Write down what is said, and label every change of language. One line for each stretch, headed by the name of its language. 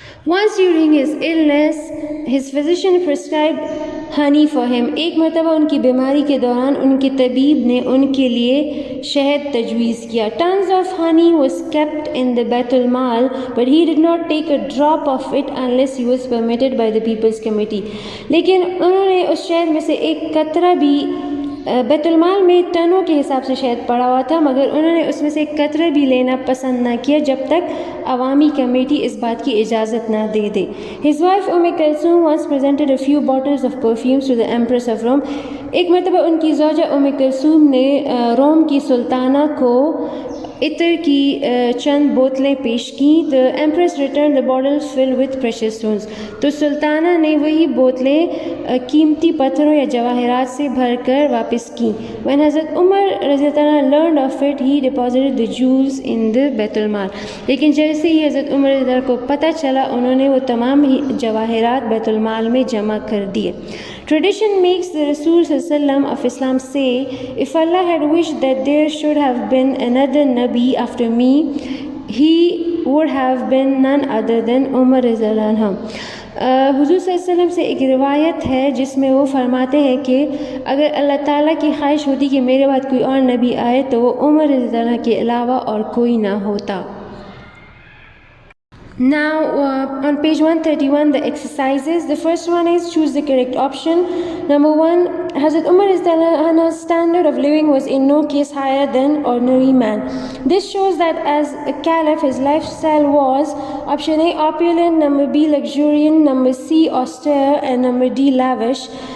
English: Once during his illness, his physician prescribed honey for him.
Urdu: ایک مرتبہ ان کی بیماری کے دوران ان کے طبیب نے ان کے لیے شہد تجویز کیا.
English: Tons of honey was kept in the بیت المال, but he did not take a drop of it unless he was permitted by the People's Committee.
Urdu: لیکن انہوں نے اس شہد میں سے ایک قطرہ بھی بیت المال میں ٹنوں کے حساب سے شہد پڑا ہوا تھا مگر انہوں نے اس میں سے ایک قطرہ بھی لینا پسند نہ کیا جب تک عوامی کمیٹی اس بات کی اجازت نہ دے دے.
English: His wife Kulthum once presented a few bottles of perfumes to the Empress of Rome.
Urdu: ایک مرتبہ ان کی زوجہ کلثوم نے روم کی سلطانہ کو عطر کی چند بوتلیں پیش کیں.
English: The Empress returned the bottles filled with precious stones.
Urdu: تو سلطانہ نے وہی بوتلیں قیمتی پتھروں یا جواہرات سے بھر کر واپس کیں.
English: When حضرت عمر رضی اللہ عنہ learned of it, he deposited the jewels in the بیت المال.
Urdu: لیکن جیسے ہی حضرت عمر رضی اللہ عنہ کو پتہ چلا انہوں نے وہ تمام جواہرات بیت المال میں جمع کر دیے.
English: Tradition makes the Rasul ﷺ of Islam say, if Allah had wished that there should have been another Nabi after me, he would have been none other than Umar رضی اللہ عنہ.
Urdu: حضور صلی اللہ علیہ وسلم سے ایک روایت ہے جس میں وہ فرماتے ہیں کہ اگر اللہ تعالیٰ کی خواہش ہوتی کہ میرے بعد کوئی اور نبی آئے تو وہ عمر رضی اللہ عنہ کے علاوہ اور کوئی نہ ہوتا.
English: Now, on page 131, the exercises. The first one is choose the correct option. Number 1, Hazrat Umar's standard of living was in no case higher than ordinary man. This shows that as a caliph, his lifestyle was option A, opulent, number B, luxuriant, number C, austere, and number D, lavish.